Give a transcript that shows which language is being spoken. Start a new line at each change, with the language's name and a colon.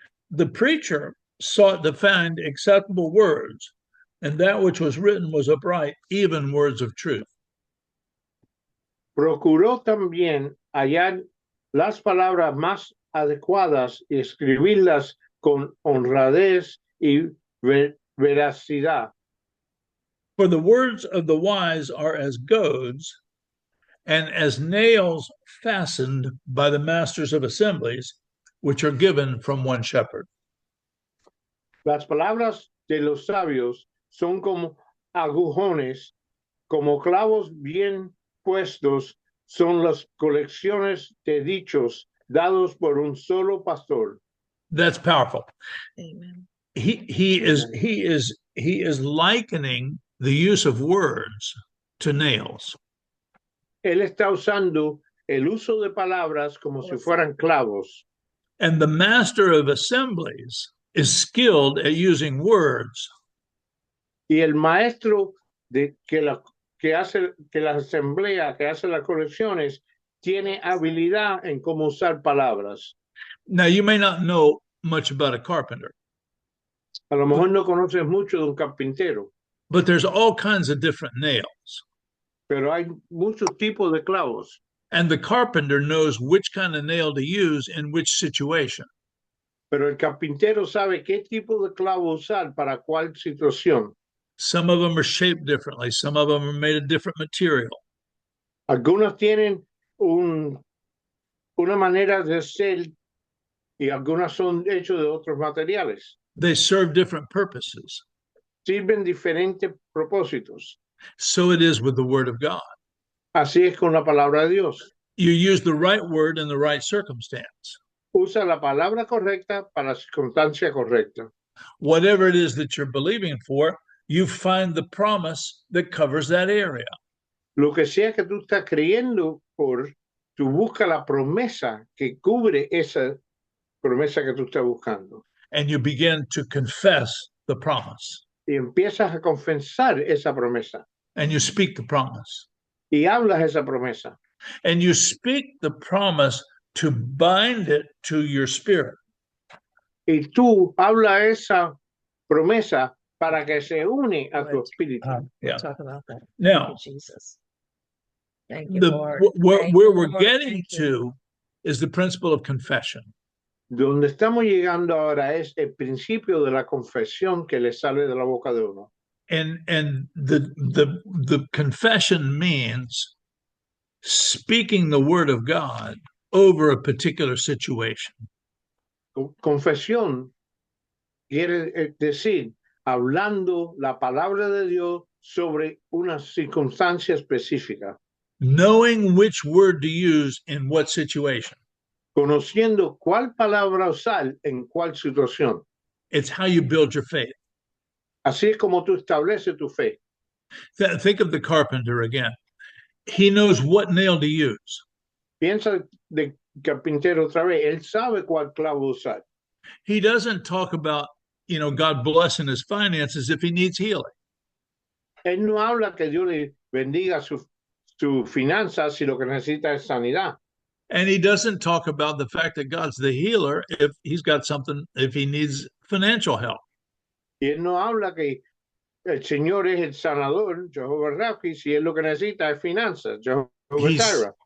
English: The preacher sought to find acceptable words, and that which was written was upright, even words of truth.
Spanish: Procuró también hallar las palabras más adecuadas y escribirlas con honradez y veracidad.
English: For the words of the wise are as goads, and as nails fastened by the masters of assemblies, which are given from one shepherd.
Spanish: Las palabras de los sabios son como agujones, como clavos bien puestos son las colecciones de dichos dados por un solo pastor.
English: That's powerful. Amen. He is likening the use of words to nails.
Spanish: Él está usando el uso de palabras como si fueran clavos.
English: And the master of assemblies is skilled at using words.
Spanish: Y el maestro que hace la asamblea, que hace las colecciones, tiene habilidad en cómo usar palabras.
English: Now, you may not know much about a carpenter,
Spanish: A lo mejor no conoces mucho de un carpintero,
English: but there's all kinds of different nails.
Spanish: pero hay muchos tipos de clavos.
English: And the carpenter knows which kind of nail to use in which situation.
Spanish: Pero el carpintero sabe qué tipo de clavo usar para cuál situación.
English: Some of them are shaped differently. Some of them are made of different material.
Spanish: Algunos tienen una manera de ser y algunas son hechos de otros materiales.
English: They serve different purposes.
Spanish: Sirven diferentes propósitos.
English: So it is with the word of God.
Spanish: Así es con la palabra de Dios.
English: You use the right word in the right circumstance.
Spanish: Usa la palabra correcta para la circunstancia correcta.
English: Whatever it is that you're believing for, you find the promise that covers that area.
Spanish: Lo que sea que tú estás creyendo por, tú buscas la promesa que cubre esa promesa que tú estás buscando.
English: And you begin to confess the promise.
Spanish: Y empiezas a confesar esa promesa.
English: And you speak the promise.
Spanish: Y hablas esa promesa.
English: And you speak the promise to bind it to your spirit.
Spanish: Y tú hablas esa promesa para que se une a tu espíritu.
English: Yeah. Talk about that. Now, Thank you, Jesus. Thank you, Lord. where Thank you, we're Lord. getting Thank you. to is the principle of confession.
Spanish: Donde estamos llegando ahora es el principio de la confesión que le sale de la boca de uno.
English: And the confession means speaking the word of God over a particular situation.
Spanish: Confesión quiere decir hablando la palabra de Dios sobre una circunstancia específica.
English: Knowing which word to use in what situation.
Spanish: Conociendo cuál palabra usar en cuál situación.
English: It's how you build your faith.
Spanish: Así es como tú estableces tu fe.
English: Think of the carpenter again. He knows what nail to use.
Spanish: Piensa de carpintero otra vez, él sabe cuál clavo usar.
English: He doesn't talk about, God blessing his finances if he needs healing.
Spanish: Él no habla que Dios le bendiga su finanzas si lo que necesita es sanidad.
English: And he doesn't talk about the fact that God's the healer if he needs financial help.
Spanish: Y él no habla que el Señor es el sanador, Jehová Rafi, si él lo que necesita es finanzas, Jehová Jireh.